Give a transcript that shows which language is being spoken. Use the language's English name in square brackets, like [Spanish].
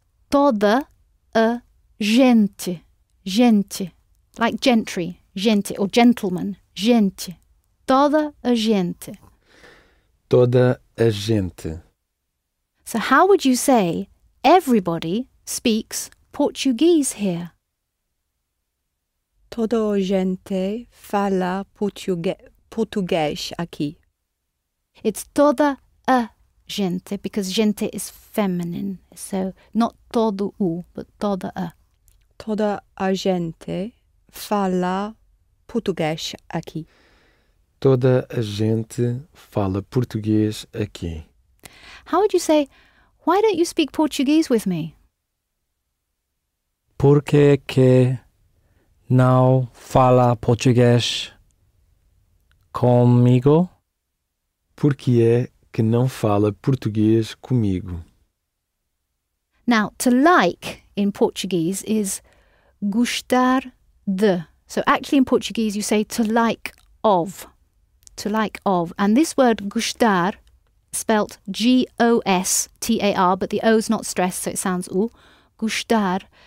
[Portuguese] Toda a gente. Gente. [English] Like gentry. [Portuguese] Gente. [English] Or gentleman. [Portuguese] Gente. Toda a gente. Toda a gente. [English] So how would you say everybody speaks Portuguese here? [Portuguese] Toda a gente fala português aqui. [English] It's [Portuguese] toda a gente [English] because gente is feminine. So not [Portuguese] todo o, [English] but [Portuguese] toda a. Toda a gente fala português aqui. Toda a gente fala português aqui. [English] How would you say, why don't you speak Portuguese with me? [Portuguese] Por que não fala português comigo? Por que é que não fala português comigo? [English] Now, to like in Portuguese is [Portuguese] gostar de. [English] So actually in Portuguese you say to like of. To like of. And this word gostar, spelt G-O-S-T-A-R, but the O's not stressed, so it sounds oo. Gostar.